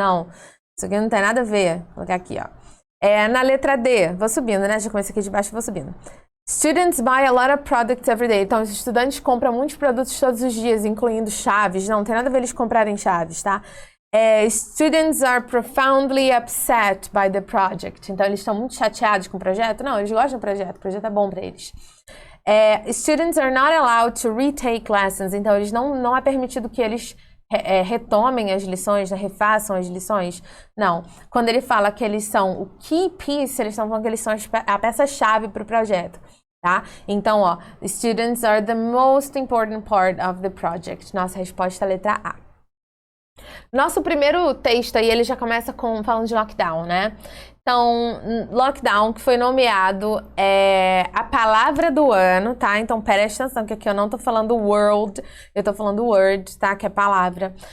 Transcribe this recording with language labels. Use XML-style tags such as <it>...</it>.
<pt>Não, isso aqui não tem nada a ver. Vou colocar aqui, ó. Na letra D, vou subindo, né? Já comecei aqui de baixo e vou subindo.</pt> <en>Students buy a lot of products every day.</en> <pt>Então, os estudantes compram muitos produtos todos os dias, incluindo chaves. Não tem nada a ver eles comprarem chaves, tá?</pt> <en>Students are profoundly upset by the project.</en> <pt>Então, eles estão muito chateados com o projeto? Não, eles gostam do projeto. O projeto é bom para eles.</pt> <en>Students are not allowed to retake lessons.</en> <pt>Então, eles não é permitido que eles retomem as lições, né, refaçam as lições. Não. Quando ele fala que eles são o key piece, eles estão falando que eles são a peça-chave para o projeto. Tá? Então, ó,</pt> <en>students are the most important part of the project.</en> <pt>Nossa resposta é a letra A. Nosso primeiro texto aí, ele já começa falando de lockdown, né? Então, lockdown, que foi nomeado a palavra do ano, tá? Então, presta atenção, que aqui eu não tô falando world, eu tô falando word, tá? Que é palavra.</pt>